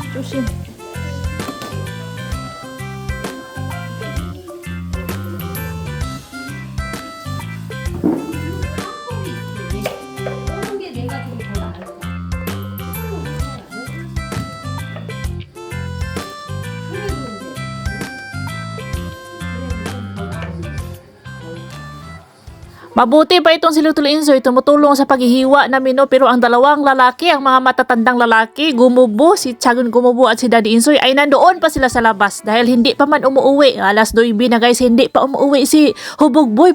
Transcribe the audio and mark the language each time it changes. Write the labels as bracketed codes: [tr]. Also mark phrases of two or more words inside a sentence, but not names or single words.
[ko] 오는 게 내가 좀 더 나을 것 같아. 그래도 좀더 나을 것 같아. [tl] Mabuti pa itong si Little Insoy, tumutulong sa paghihiwa namin, no? Pero ang dalawang lalaki, ang mga matatandang lalaki, Gumubo, si Tiyagon Gumubo at si Daddy Insoy, ay nandoon pa sila sa labas dahil hindi pa man umuwi. Alas 2 na guys, hindi pa umuwi si Hubog Boy.